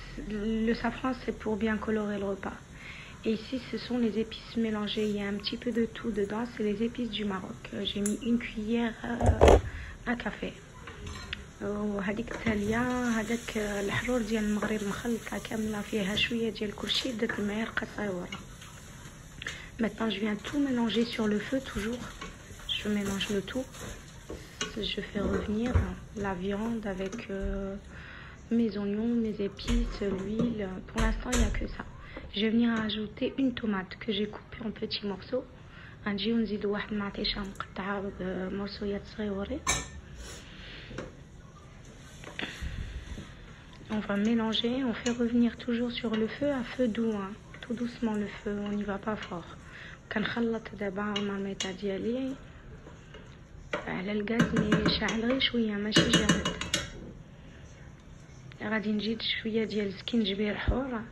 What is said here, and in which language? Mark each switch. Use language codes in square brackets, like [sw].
[fr] Le safran, c'est pour bien colorer le repas. Et ici, ce sont les épices mélangées. Il y a un petit peu de tout dedans. C'est les épices du Maroc. J'ai mis une cuillère à café. [ar] وهذيك التالية هذاك الحرور ديال المغرب مخلطة كاملة فيها شوية ديال كلشي درت المعلقة صغيرة. [fr] Maintenant, je viens tout mélanger sur le feu, toujours. Je mélange le tout. Je fais revenir la viande avec mes oignons, mes épices, l'huile. Pour l'instant, il n'y a que ça. Je vais venir ajouter une tomate que j'ai coupée en petits morceaux. [ar] نجيو نزيدو واحد المعطيشة مقطعة بمرصويات صغيورين. [fr] On va mélanger, on fait revenir toujours sur le feu à feu doux, tout doucement le feu, on n'y va pas fort. [ar] كنخلط دابا المرميطه ديالي على الغاز مي شاعل غير شويه ماشي جامد. غادي نجيب شويه ديال السكينجبير حور.